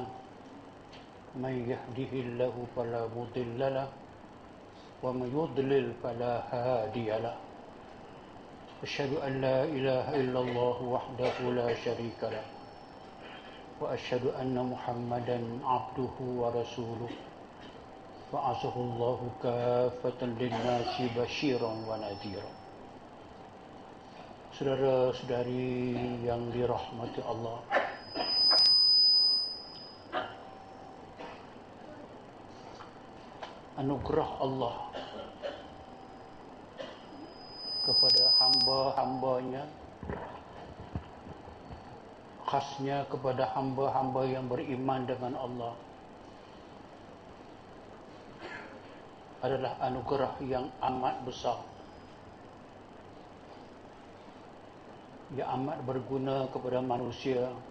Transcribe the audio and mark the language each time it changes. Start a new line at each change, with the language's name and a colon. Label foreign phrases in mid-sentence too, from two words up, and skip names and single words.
Arabic: من يهده الله فلا مضل له ومن يضلل فلا هادي له. أشهد أن لا إله إلا الله وحده لا شريك له وأشهد أن محمدا عبده ورسوله بعثه الله كافة للناس بشيرا ونذيرا.
Malay: Saudara-saudari yang dirahmati Allah, anugerah Allah kepada hamba-hambanya, khasnya kepada hamba-hamba yang beriman dengan Allah, adalah anugerah yang amat besar, yang amat berguna kepada manusia.